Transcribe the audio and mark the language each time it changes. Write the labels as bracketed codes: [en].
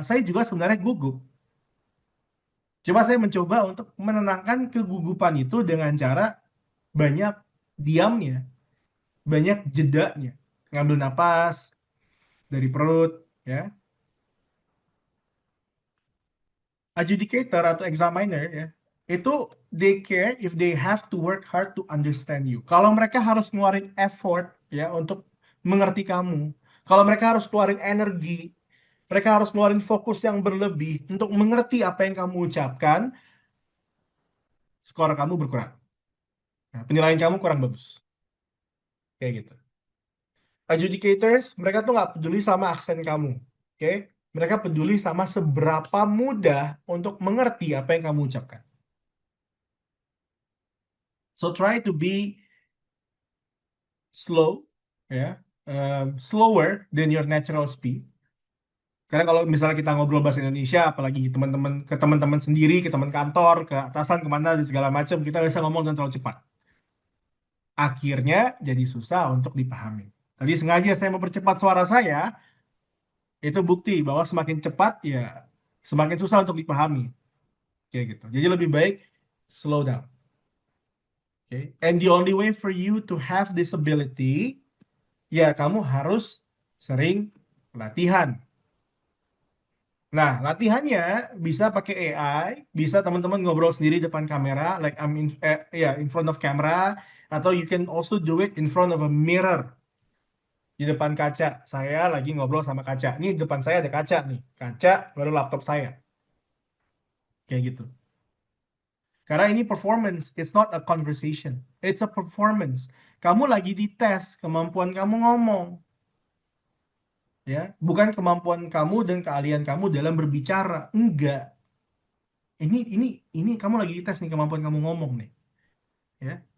[id] Saya juga sebenarnya gugup. Coba saya mencoba untuk menenangkan kegugupan itu dengan cara banyak diamnya, banyak jedanya. Ngambil napas dari perut, ya. [en] Adjudicator atau examiner ya, itu they care if they have to work hard to understand you. [id] Kalau mereka harus ngeluarin effort ya untuk mengerti kamu, kalau mereka harus keluarin energi, mereka harus ngeluarin fokus yang berlebih untuk mengerti apa yang kamu ucapkan, skor kamu berkurang. Nah, penilaian kamu kurang bagus. Kayak gitu. Adjudicators, mereka tuh nggak peduli sama aksen kamu. Oke? Mereka peduli sama seberapa mudah untuk mengerti apa yang kamu ucapkan. [en] So try to be slow, ya, slower than your natural speed. [id] Karena kalau misalnya kita ngobrol bahasa Indonesia, apalagi teman-teman ke teman-teman sendiri, ke teman kantor, ke atasan, kemana, dan segala macam, kita bisa ngomong dengan terlalu cepat. Akhirnya jadi susah untuk dipahami. Tadi sengaja saya mempercepat suara saya, itu bukti bahwa semakin cepat ya semakin susah untuk dipahami. Kayak gitu. Jadi lebih baik [en] slow down. Okay? And the only way for you to have this ability, ya [id] kamu harus sering latihan. Nah, latihannya bisa pakai AI, bisa teman-teman ngobrol sendiri depan kamera, [en] like in front of camera, [id] atau [en] you can also do it in front of a mirror, [id] di depan kaca. Saya lagi ngobrol sama kaca. Ini depan saya ada kaca nih, kaca baru laptop saya, kayak gitu. Karena ini [en] performance, it's not a conversation, it's a performance. [id] Kamu lagi dites kemampuan kamu ngomong, ya, bukan kemampuan kamu dan keahlian kamu dalam berbicara, enggak. Ini kamu lagi dites nih kemampuan kamu ngomong nih, ya.